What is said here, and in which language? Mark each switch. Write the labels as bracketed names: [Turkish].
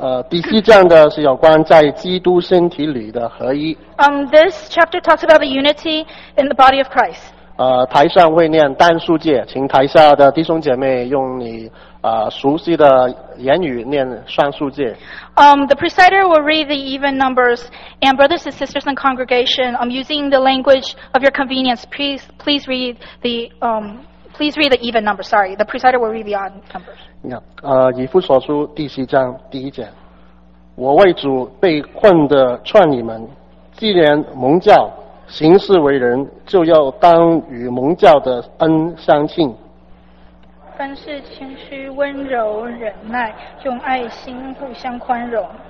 [Chinese] 第七章的是有关在基督身体里的合一。 [English] This chapter talks about the unity in the body of Christ. [Chinese] 台上会念单数诫，请台下的弟兄姐妹用你熟悉的言语念双数诫。 [English] The presider will read the even numbers, and brothers and sisters in congregation, using the language of your convenience, please read the even number. Sorry, the presider will read the odd numbers. Yeah. [Chinese] 以弗所书第七章第一节，我为主被困的劝你们，既然蒙教，行事为人，就要当与蒙教的恩相庆。凡事谦虚、温柔、忍耐，用爱心互相宽容，